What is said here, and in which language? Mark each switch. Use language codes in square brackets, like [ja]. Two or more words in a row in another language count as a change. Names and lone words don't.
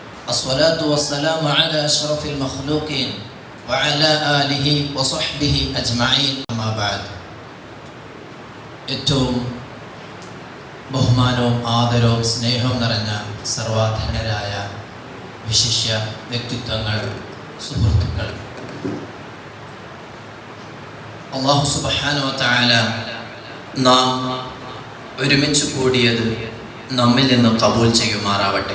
[ar] الصلاة والسلام على أشرف المخلوقين وعلى آله وصحبه أجمعين أما بعد. [ml] ഏറ്റവും ബഹുമാനവും ആദരവും സ്നേഹവും നിറഞ്ഞ സർവാധനരായ വിശിഷ്യ വ്യക്തിത്വങ്ങൾ, സുഹൃത്തുക്കൾ, അല്ലാഹു [ar] سبحانه وتعالى [ml] നാം ഒരുമിച്ച് കൂടിയത് നമ്മിൽ നിന്ന് കബൂൽ ചെയ്യുമാറാവട്ടെ.